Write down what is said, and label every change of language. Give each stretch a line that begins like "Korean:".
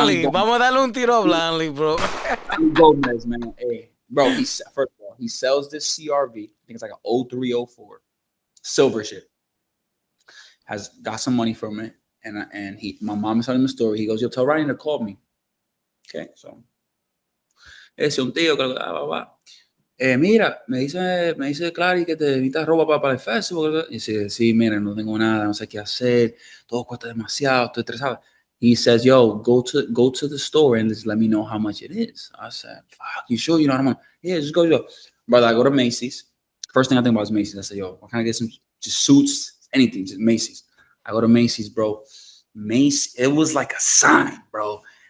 Spanish: Vamos a darle un tiro a Branley, bro.
English: Gomez, man. Hey, bro. First of all, he sells this CRV. I think it's like an 0304 silver shit. Has got some money from it, and my mom is telling him a story. He goes, "Yo, tell Ryan to call me." Okay, so
Spanish: ese un tío que mira, me dice Clary que te necesitas ropa para el festival. Y dice, sí, mira, no tengo nada, no sé qué hacer, todo cuesta demasiado, estoy estresado.
English: He says, yo, go to the store and just let me know how much it is. I said, fuck, you sure you know how much? Yeah, just go. Brother, I go to Macy's. First thing I think about is Macy's. I say, yo, why can't I get some just suits, anything, just Macy's. I go to Macy's, bro. Macy's, it was like a sign, bro.